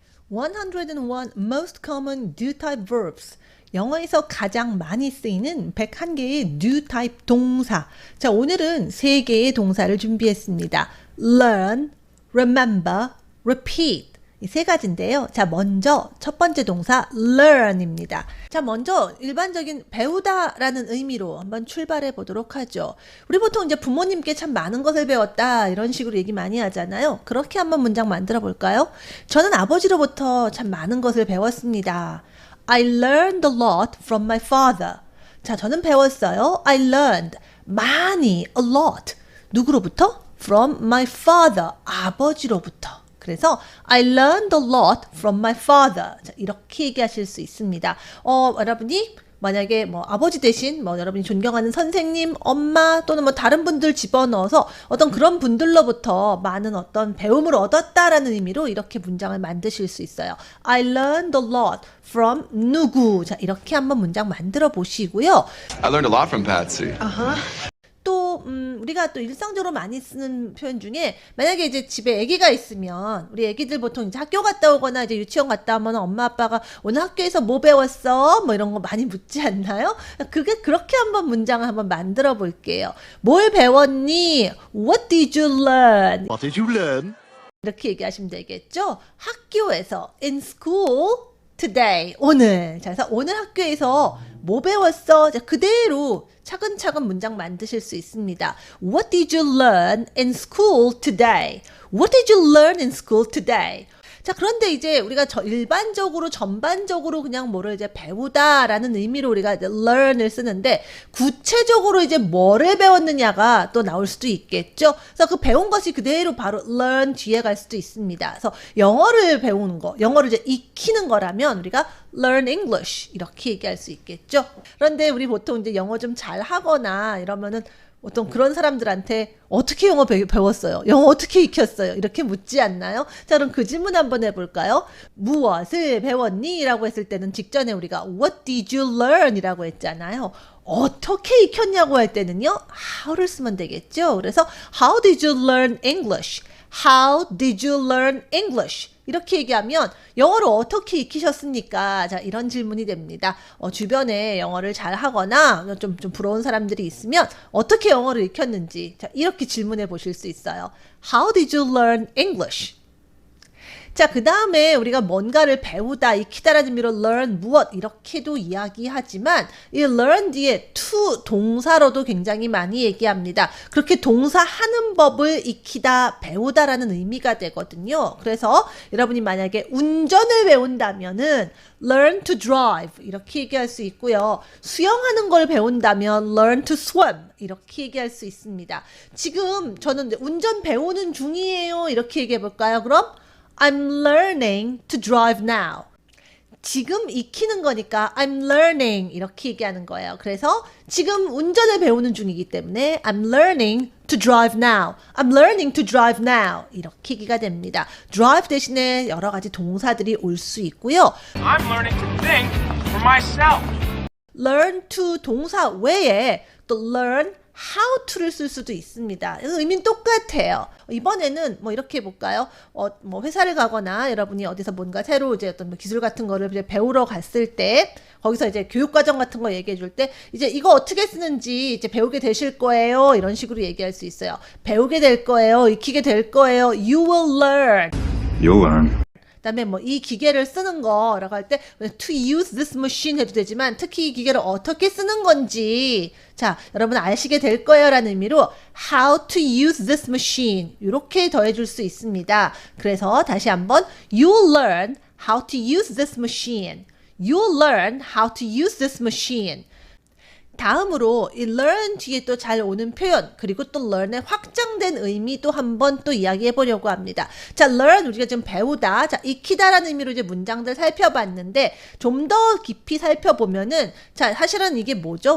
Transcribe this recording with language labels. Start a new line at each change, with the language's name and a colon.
English: 101 most common do type verbs.
Korean: 영어에서 가장 많이 쓰이는 101개의 do type 동사. 자, 오늘은 3개의 동사를 준비했습니다.
English: learn, remember, repeat.
Korean: 이 3가지인데요. 자, 먼저 첫 번째 동사 learn입니다. 자, 먼저 일반적인 배우다라는 의미로 한번 출발해 보도록 하죠. 우리 보통 이제 부모님께 참 많은 것을 배웠다 이런 식으로 얘기 많이 하잖아요. 그렇게 한번 문장 만들어 볼까요? 저는 아버지로부터 참 많은 것을 배웠습니다.
English: I learned a lot from my father.
Korean: 자, 저는 배웠어요.
English: I learned
Korean: 많이,
English: a lot.
Korean: 누구로부터?
English: From my father.
Korean: 아버지로부터. 그래서
English: I learned a lot from my father.
Korean: 자, 이렇게 얘기하실 수 있습니다. 여러분이 만약에 뭐 아버지 대신 뭐 여러분이 존경하는 선생님, 엄마 또는 뭐 다른 분들 집어넣어서 어떤 그런 분들로부터 많은 어떤 배움을 얻었다라는 의미로 이렇게 문장을 만드실 수 있어요.
English: I learned a lot from
Korean: 누구. 자, 이렇게 한번 문장 만들어 보시고요.
English: I learned a lot from Patsy.
Korean: 또 우리가 또 일상적으로 많이 쓰는 표현 중에 만약에 이제 집에 아기가 있으면 우리 아기들 보통 이제 학교 갔다 오거나 이제 유치원 갔다 오면 엄마 아빠가 오늘 학교에서 뭐 배웠어? 뭐 이런 거 많이 묻지 않나요? 그게 그렇게 한번 문장을 한번 만들어 볼게요. 뭘 배웠니?
English: What did you learn? What did you learn?
Korean: 이렇게 얘기하시면 되겠죠? 학교에서
English: in school today
Korean: 오늘. 자, 그래서 오늘 학교에서 뭐 배웠어? 자, 그대로 차근차근 문장 만드실 수 있습니다.
English: What did you learn in school today? What did you learn in school today?
Korean: 자, 그런데 이제 우리가 일반적으로 전반적으로 그냥 뭐를 이제 배우다라는 의미로 우리가 이제 learn을 쓰는데 구체적으로 이제 뭐를 배웠느냐가 또 나올 수도 있겠죠. 그래서 그 배운 것이 그대로 바로 learn 뒤에 갈 수도 있습니다. 그래서 영어를 배우는 거, 영어를 이제 익히는 거라면 우리가
English: learn English
Korean: 이렇게 얘기할 수 있겠죠. 그런데 우리 보통 이제 영어 좀 잘하거나 이러면은 어떤 그런 사람들한테 어떻게 영어 배웠어요? 영어 어떻게 익혔어요? 이렇게 묻지 않나요? 자, 그럼 그 질문 한번 해볼까요? 무엇을 배웠니? 라고 했을 때는 직전에 우리가
English: What did you learn?
Korean: 이라고 했잖아요. 어떻게 익혔냐고 할 때는요, how를 쓰면 되겠죠. 그래서
English: How did you learn English? How did you learn English?
Korean: 이렇게 얘기하면 영어를 어떻게 익히셨습니까? 자, 이런 질문이 됩니다. 주변에 영어를 잘 하거나 좀 부러운 사람들이 있으면 어떻게 영어를 익혔는지 자, 이렇게 질문해 보실 수 있어요.
English: How did you learn English?
Korean: 자, 그 다음에 우리가 뭔가를 배우다, 익히다라는 의미로 learn 무엇 이렇게도 이야기하지만 이 learn 뒤에 to 동사로도 굉장히 많이 얘기합니다. 그렇게 동사 하는 법을 익히다, 배우다라는 의미가 되거든요. 그래서 여러분이 만약에 운전을 배운다면은
English: learn to drive
Korean: 이렇게 얘기할 수 있고요. 수영하는 걸 배운다면
English: learn to swim
Korean: 이렇게 얘기할 수 있습니다. 지금 저는 운전 배우는 중이에요. 이렇게 얘기해 볼까요? 그럼
English: I'm learning to drive now.
Korean: 지금 익히는 거니까
English: I'm learning
Korean: 이렇게 얘기하는 거예요. 그래서 지금 운전을 배우는 중이기 때문에
English: I'm learning to drive now. I'm learning to drive now.
Korean: 이렇게 얘기가 됩니다. drive 대신에 여러 가지 동사들이 올 수 있고요.
English: I'm learning to think for myself.
Korean: learn to 동사 외에 또
English: learn how to
Korean: 를 쓸 수도 있습니다. 의미는 똑같아요. 이번에는 뭐 이렇게 해볼까요? 뭐 회사를 가거나 여러분이 어디서 뭔가 새로 이제 어떤 기술 같은 거를 이제 배우러 갔을 때 거기서 이제 교육과정 같은 거 얘기해 줄 때 이제 이거 어떻게 쓰는지 이제 배우게 되실 거예요. 이런 식으로 얘기할 수 있어요. 배우게 될 거예요. 익히게 될 거예요.
English: You will learn. You'll learn.
Korean: 그다음에 뭐 이 기계를 쓰는 거라고 할 때
English: to use this machine
Korean: 해도 되지만 특히 이 기계를 어떻게 쓰는 건지 자 여러분 아시게 될 거예요 라는 의미로
English: how to use this machine
Korean: 이렇게 더해줄 수 있습니다. 그래서 다시 한번
English: you'll learn how to use this machine. You'll learn how to use this machine.
Korean: 다음으로 이 learn 뒤에 또 잘 오는 표현 그리고 또 learn의 확장된 의미 또 한번 또 이야기해 보려고 합니다. 자, learn 우리가 지금 배우다, 자 익히다라는 의미로 이제 문장들 살펴봤는데 좀 더 깊이 살펴보면은 자 사실은 이게 뭐죠?